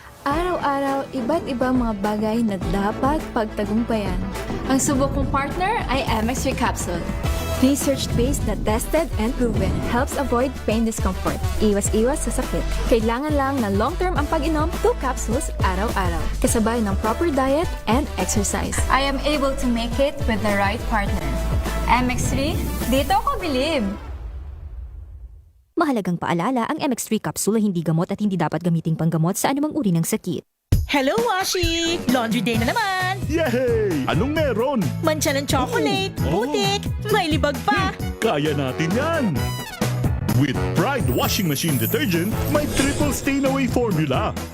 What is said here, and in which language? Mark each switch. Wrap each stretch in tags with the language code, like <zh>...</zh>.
<tl>Araw-araw, iba't ibang mga bagay na dapat pagtagumpayan. Ang subok kong partner ay MX3 Capsule.</tl> <en>Research-based na tested and proven. Helps avoid pain discomfort.</en> <tl>Iwas-iwas sa sakit. Kailangan lang na long-term ang pag-inom 2 capsules araw-araw. Kasabay ng</tl> <en>proper diet and exercise. I am able to make it with the right partner.</en> <tl>MX3, dito ko believe. Mahalagang paalala, ang MX3 capsule ay hindi gamot at hindi dapat gamiting panggamot sa anumang uri ng sakit. Hello, Washi! Laundry day na naman! Yay! Anong meron? Mancha ng chocolate, putik, may libag pa! Kaya natin yan! With Pride Washing Machine Detergent, may triple stain-away formula.</tl>